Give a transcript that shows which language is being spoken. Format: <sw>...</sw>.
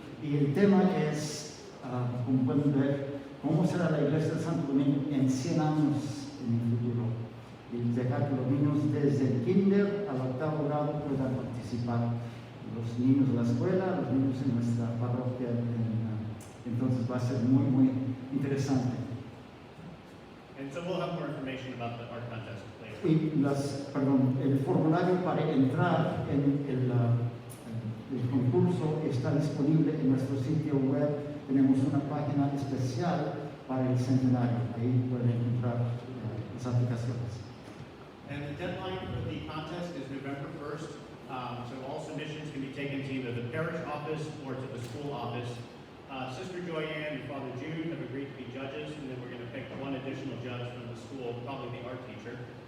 <es>Y el tema es, como pueden ver, cómo será la iglesia de Santo Domingo en 100 años en el futuro. Y dejar que los niños desde el kinder al 8º grado puedan participar. Los niños de la escuela, los niños en nuestra parroquia. Entonces va a ser muy, muy interesante.</es> <en>And so we'll have more information about the art contest later.</en> <es>Y el formulario para entrar en el concurso está disponible en nuestro sitio web. Tenemos una página especial para el centenario. Ahí pueden encontrar las aplicaciones.</es> <en>And the deadline for the contest is November 1st. So all submissions can be taken to either the parish office or to the school office. Sister Joyanne and Father Jude have agreed to be judges, and then we're going to pick one additional judge from the school, probably the art teacher.</en>